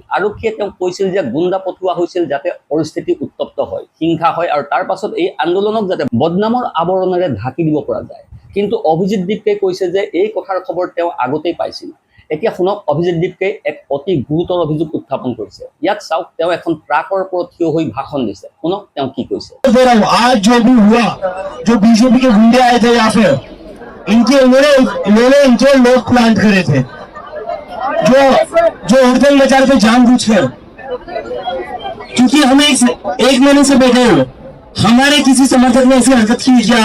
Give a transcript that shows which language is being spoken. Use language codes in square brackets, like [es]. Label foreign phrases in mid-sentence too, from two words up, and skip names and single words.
[as] আৰক্ষীয়ে তেওঁক কৈছিল যে গুণ্ডা পঠোৱা হৈছিল যাতে পৰিস্থিতি উত্তপ্ত হয়, হিংসা হয় আৰু তাৰ পাছত এই আন্দোলনক যাতে বদনামৰ আৱৰণেৰে ঢাকি দিব পৰা যায়। কিন্তু অভিজিৎ দীপকে কৈছে যে এই কথাৰ খবৰ তেওঁ আগতেই পাইছিল। এতিয়া শুনক অভিজিৎ দীপকে এক অতি গুৰুতৰ অভিযোগ উত্থাপন কৰিছে। ইয়াত চাওক, তেওঁ এখন ট্ৰাকৰ ওপৰত থিয় হৈ ভাষণ দিছে। শুনক তেওঁ কি কৈছে। [hi] आज जो भी हुआ, जो बीजेपी के गुंडे आए थे यहाँ पे, इन्होंने इनके लोग प्लांट करे थे, जो हड़ताल मचा रहे थे जानबूझकर, क्योंकि हम एक महीने से बैठे हुए, हमारे किसी समर्थक ने ऐसी हरकत की क्या?